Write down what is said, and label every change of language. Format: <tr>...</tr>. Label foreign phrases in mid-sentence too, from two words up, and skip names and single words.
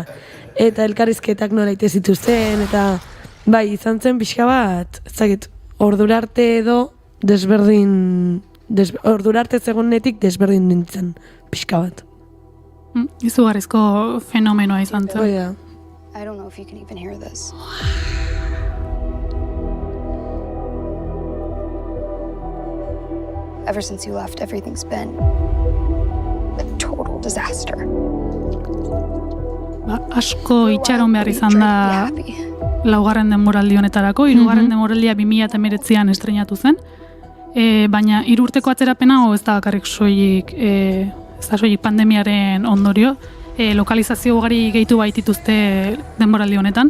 <eu>Eta elkarrizketak nola ite zituzten, eta izan zen pixka bat, ez dakit, ordurarte edo ordurarte zegoenetik desberdin nintzen pixka bat. Izugarrizko fenomenoa izan zen.</eu> <en>I don't know if you can even hear this. Ever since you left, everything's been a total disaster.</en> <eu>Asko itxaron behar izan da laugarren denboraldi honetarako, hirugarren denboraldia 2019an estreinatu zen, baina 3 urteko atzerapena ez da bakarrik soilik pandemiaren ondorio, lokalizazio ugari gehitu baitituzte denboraldi honetan.</eu>